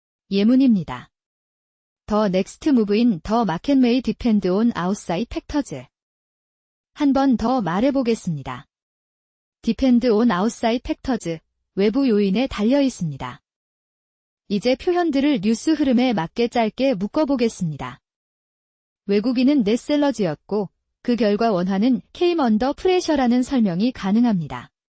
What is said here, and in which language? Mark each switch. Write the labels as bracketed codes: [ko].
[ko] 예문입니다. [en] The next move in the market may depend on outside factors. [ko] 한 번 더 말해보겠습니다. [en] depend on outside factors, [ko] 외부 요인에 달려 있습니다. 이제 표현들을 뉴스 흐름에 맞게 짧게 묶어보겠습니다. 외국인은 넷셀러즈였고 그 결과 원화는 [en] came under pressure [ko] 라는 설명이 가능합니다.